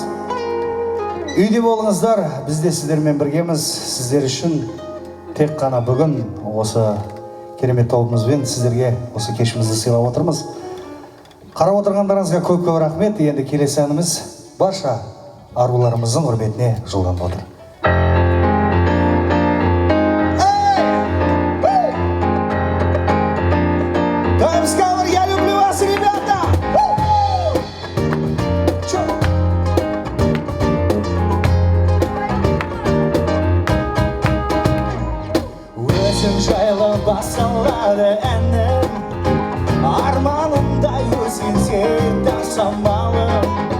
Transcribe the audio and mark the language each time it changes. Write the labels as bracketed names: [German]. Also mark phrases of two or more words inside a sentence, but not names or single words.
[Kazakh] Үйде болыңыздар, біз де сіздермен біргеміз. Сіздер үшін тек қана бүгін осы керемет тобымызбен сіздерге осы кешімізді сыйлап отырмыз. Қарап отырғандарыңызға көп-көп рахмет. Енді келесі әніміз барша аруларымыздың құрметіне жолданып отыр. [Russian] Я люблю вас, ребята! [Kazakh] Өзің жайлы басылады әнім, арманымдай өзгерсең самалым.